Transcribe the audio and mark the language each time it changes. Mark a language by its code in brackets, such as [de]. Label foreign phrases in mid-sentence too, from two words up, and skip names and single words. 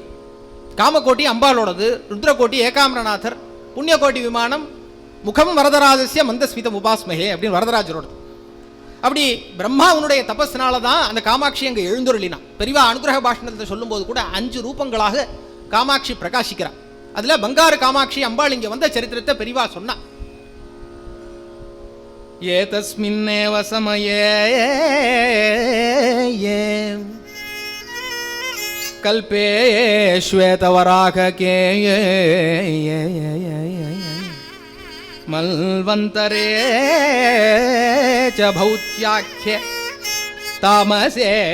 [ta] காமகோட்டி அம்பாளோடது, ருத்ரகோட்டி ஏகாம்பரநாதர், புண்ணியகோட்டி விமானம் [sa] मुखं वरदराजस्य मन्दस्मितम् उपास्महे [ta] அப்படின்னு வரதராஜரோடது. அப்படி பிரம்மாவனுடைய தபஸ்னால தான் அந்த காமாட்சி அங்கே எழுந்துருளினான். பெரிவா அனுகிரக பாஷணத்தை சொல்லும்போது கூட 5 ரூபங்களாக காமாட்சி பிரகாசிக்கிறார். அதில் பங்காரு காமாட்சி அம்பாள் இங்கே வந்த சரித்திரத்தை பெரிவா சொன்னா. [sa] ये तस्मिन्नेव समये कल्पे श्वेतवराहके मल्वन्तरे च भौत्याख्ये तामसे